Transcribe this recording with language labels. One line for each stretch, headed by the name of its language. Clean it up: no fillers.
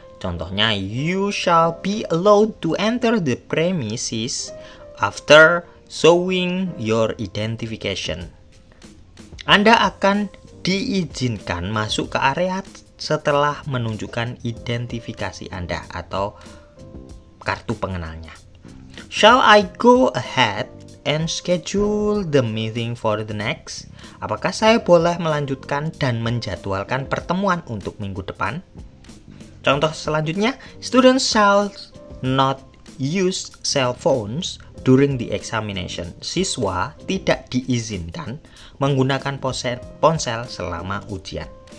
Indonesian: Contohnya,
English: you shall be allowed to enter the premises after showing your identification.
Indonesian: Anda akan diizinkan masuk ke area setelah menunjukkan identifikasi Anda atau kartu pengenalnya.
English: Shall I go ahead and schedule the meeting for the next?
Indonesian: Apakah saya boleh melanjutkan dan menjadwalkan pertemuan untuk minggu depan? Contoh selanjutnya,
English: students shall not use cell phones during the examination.
Indonesian: Siswa tidak diizinkan menggunakan ponsel selama ujian.